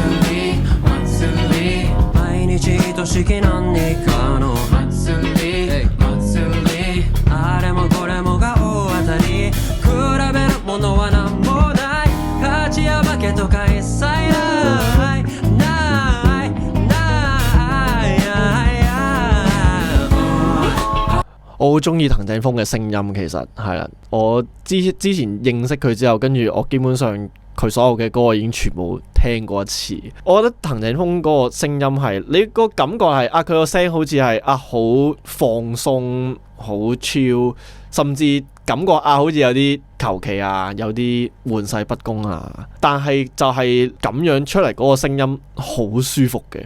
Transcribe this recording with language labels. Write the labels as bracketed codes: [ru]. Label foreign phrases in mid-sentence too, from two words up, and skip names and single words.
[ja] 毎日愛しき何かの祭りあれもこれもが大当たり比べるものは何もない勝ちや負けとか一切ない [yue] 我好中意藤井風嘅聲音，其實係啦。我之前認識佢之後，跟住我基本上佢所有嘅歌我已經全部聽過一次。我覺得藤井風嗰個聲音係你個感覺係佢個聲好似係好放鬆、好 chill， 甚至感覺好似有啲求其有啲玩世不恭但係就係咁樣出嚟嗰個聲音好舒服嘅。